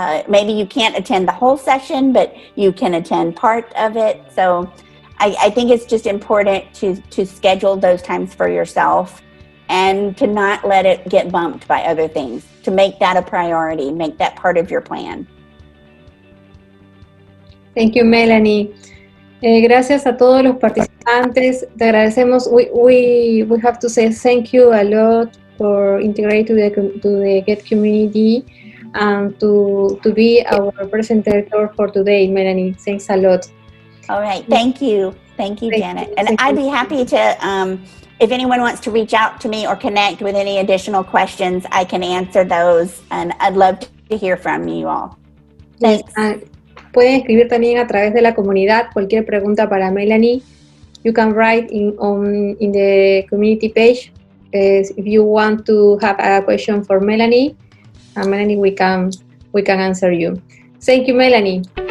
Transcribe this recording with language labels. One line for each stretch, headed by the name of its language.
English: Maybe you can't attend the whole session, but you can attend part of it. So I think it's just important to schedule those times for yourself and to not let it get bumped by other things, to make that a priority, make that part of your plan. Thank you, Melanie.
Spanish: Gracias a todos los participantes. Te agradecemos.
English: We have to say thank you a lot for integrating to the GET community and to be our presenter for today, Melanie. Thanks a lot. All right. Thank you, Janet. And I'd be happy to, if anyone wants to reach out to me or connect with any additional questions, I can answer those. And I'd love to hear from you all. Thanks.
Spanish: Pueden escribir también a través de la comunidad cualquier pregunta para Melanie.
English: You can write in the community page if you want to have a question for Melanie. And Melanie, we can answer you. Thank you, Melanie.